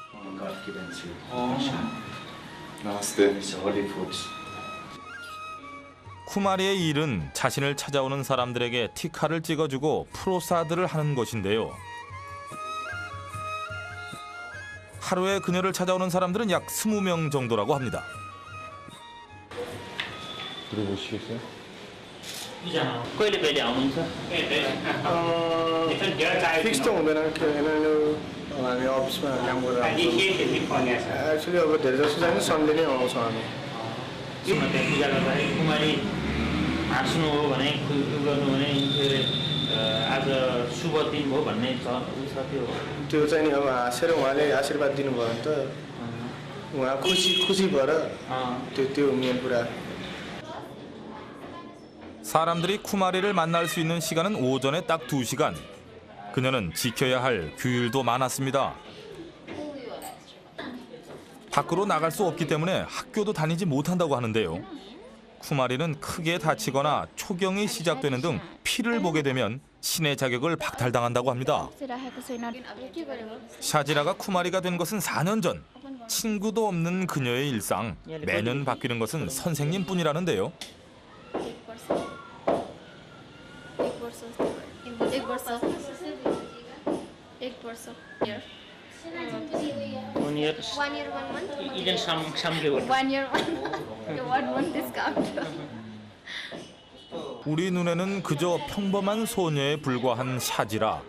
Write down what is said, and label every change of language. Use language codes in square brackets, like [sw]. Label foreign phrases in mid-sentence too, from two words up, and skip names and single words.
[ko] 쿠마리의 일은 자신을 찾아오는 사람들에게 티카를 찍어주고 프로사드를 하는 것인데요. 하루에 그녀를 찾아오는 사람들은 약 20명 정도라고 합니다. 들어보시겠어요? [ne] फिक्स त हुँदैन किनभने हामी अफिसमा काम गरेर आउँछौँ एक्चुअली अब धेरै जस्तो चाहिँ सन्डे नै आउँछौँ हामी पूजा गर्दाखेरि कुमारी हाँस्नु हो भने गर्नु भने आज शुभ दिन हो भन्ने छ त्यो चाहिँ नि अब हाँसेर उहाँले आशीर्वाद दिनुभयो भने त उहाँ खुसी भएर त्यो मेन कुरा. [ko] 사람들이 쿠마리를 만날 수 있는 시간은 오전에 딱 2시간. 그녀는 지켜야 할 규율도 많았습니다. 밖으로 나갈 수 없기 때문에 학교도 다니지 못한다고 하는데요. 쿠마리는 크게 다치거나 초경이 시작되는 등 피를 보게 되면 신의 자격을 박탈당한다고 합니다. 샤지라가 쿠마리가 된 것은 4년 전. 친구도 없는 그녀의 일상. 매년 바뀌는 것은 선생님뿐이라는데요. [en] One year, 1 month. Even some give. 1 year, 1 discount. [ko] 우리 눈에는 그저 평범한 소녀에 불과한 샤지라.